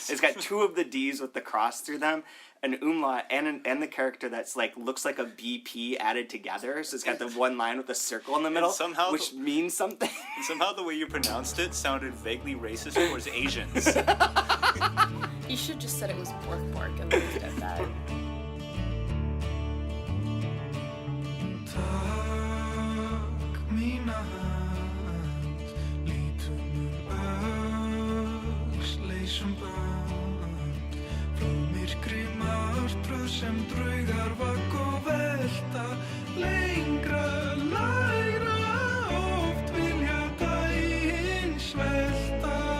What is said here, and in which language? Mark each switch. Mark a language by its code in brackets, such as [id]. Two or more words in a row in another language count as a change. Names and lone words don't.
[en] It's got two of the D's with the cross through them, an umlaut, and the character that's like looks like a BP added together. So it's got the one line with a circle in the middle, somehow which means something. Somehow the way you pronounced it sounded vaguely racist towards Asians. You should just said it was Bork and left it at that. [is] Takk mína hand, lítum öxl, leysum band, frá myrkri martröð sem draugar vagg og velta, lengra, lægra, oft vilja daginn svelta.